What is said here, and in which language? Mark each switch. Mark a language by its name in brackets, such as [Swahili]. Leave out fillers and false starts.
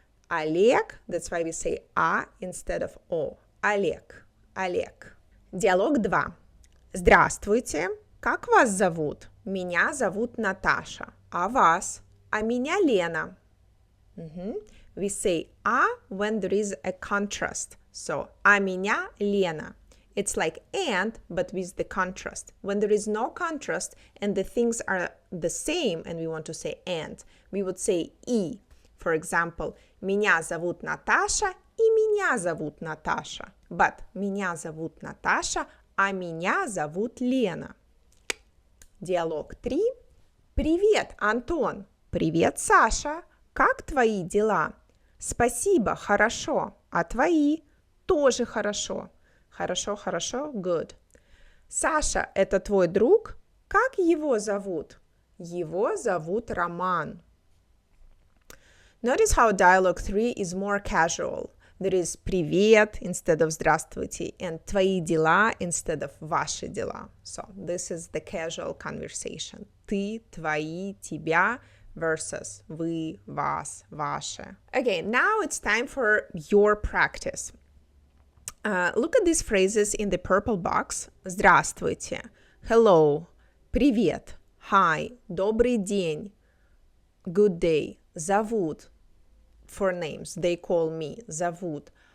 [English] Олег, that's why we say A instead of O. [Russian] Олег, Олег. Диалог 2. Здравствуйте. Как вас зовут? Меня зовут Наташа. А вас? А меня Лена. [English] We say A when there is a contrast. [Russian] So, а меня Лена. [English] It's like and, but with the contrast. When there is no contrast and the things are the same and we want to say and, we would say и. For example, [Russian] меня зовут Наташа и меня зовут Наташа. But меня зовут Наташа, а меня зовут Лена. Диалог 3. Привет, Антон. Привет, Саша. Как твои дела? Спасибо, хорошо. А твои? Тоже хорошо. Хорошо, хорошо, good. Саша, это твой друг? Как его зовут? Его зовут Роман. [English] Notice how dialogue 3 is more casual. There is привет instead of здравствуйте and [Russian] твои дела [English] instead of [Russian] ваши дела. [English] So this is the casual conversation. [Russian] Ты, твои, тебя versus вы, вас, ваше. [English] Okay, now it's time for your practice. Look at these phrases in the purple box. [Russian] Здравствуйте. Hello. Привет. Hi. Добрый день. [English] Good day. Зовут. For names. They call me. Зовут.